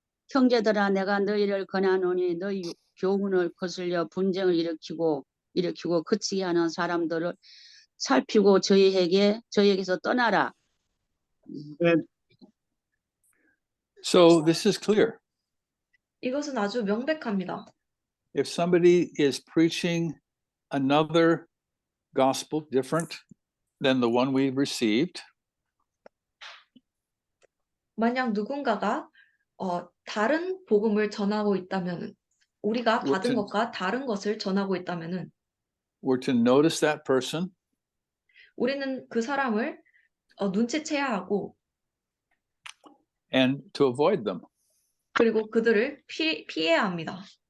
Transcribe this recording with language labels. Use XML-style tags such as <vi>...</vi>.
<ko>형제들아 내가 너희를 권하노니 너희 교훈을 거슬려 분쟁을 일으키고 그치게 하는 사람들을 살피고 저희에게서 떠나라.</ko> <en>So this is clear.</en> <ko>이것은 아주 명백합니다.</ko> <en>If somebody is preaching another gospel different than the one we've received,</en> <ko>만약 누군가가 다른 복음을 전하고 있다면은 우리가 받은 것과 다른 것을 전하고 있다면은</ko> <en>we're to notice that person</en> <ko>우리는 그 사람을 눈치채야 하고</ko> <en>and to avoid them.</en> <ko>그리고 그들을 피해야 합니다.</ko>